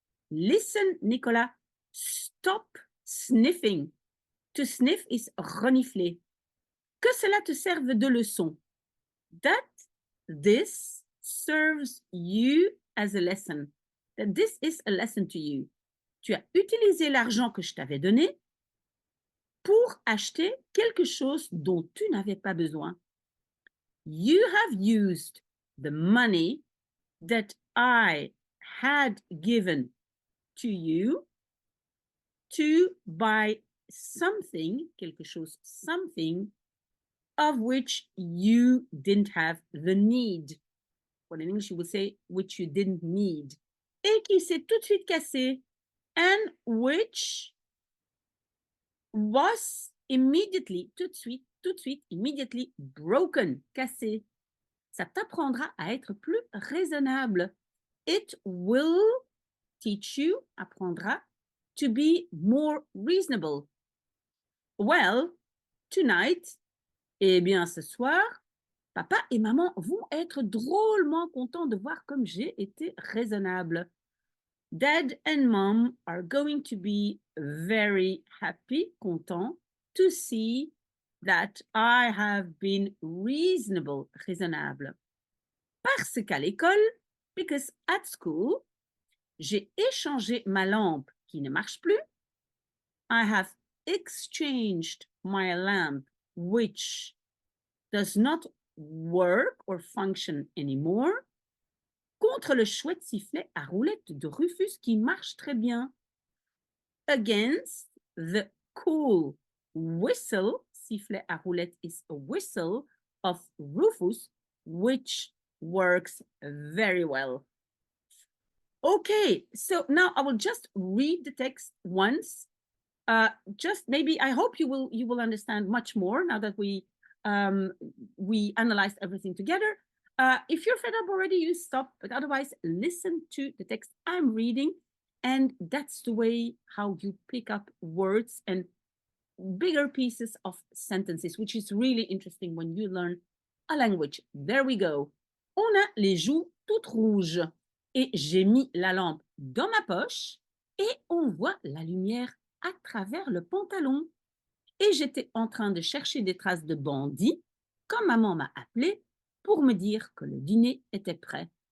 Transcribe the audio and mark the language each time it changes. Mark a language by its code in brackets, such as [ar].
[en] Listen Nicolas, stop sniffing. To sniff is [fr] renifler. Que cela te serve de leçon. [en] That this serves you as a lesson. That this is a lesson to you. [fr] Tu as utilisé l'argent que je t'avais donné pour acheter quelque chose dont tu n'avais pas besoin. [en] You have used the money that I had given to you to buy something, [fr] quelque chose, [en] something of which you didn't have the need. Well, in English, you would say which you didn't need. [fr] Et qui s'est tout de suite cassé. [en] And which was immediately, [fr] tout de suite, [en] immediately broken, cassé. [fr] Ça t'apprendra à être plus raisonnable. [en] It will teach you, apprendra, to be more reasonable. Well, tonight, [fr] eh bien ce soir, papa et maman vont être drôlement contents de voir comme j'ai été raisonnable. [en] Dad and mom are going to be very happy, contents, to see that I have been reasonable, raisonnable. [fr] Parce qu'à l'école, [en] because at school, [fr] j'ai échangé ma lampe qui ne marche plus. [en] I have exchanged my lamp, which does not work or function anymore, [fr] contre le chouette sifflet à roulette de Rufus qui marche très bien. [en] Against the cool whistle, sifflet à roulette is a whistle of Rufus, which works very well. Okay, so now I will just read the text once. Just maybe I hope you will understand much more now that we analyzed everything together. If you're fed up already, you stop, but otherwise listen to the text I'm reading, and that's the way how you pick up words and bigger pieces of sentences, which is really interesting when you learn a language. There we go. [fr] On a les joues toutes rouges et j'ai mis la lampe dans ma poche et on voit la lumière à travers le pantalon. Et j'étais en train de chercher des traces de bandits quand maman m'a appelé pour me dire que le dîner était prêt.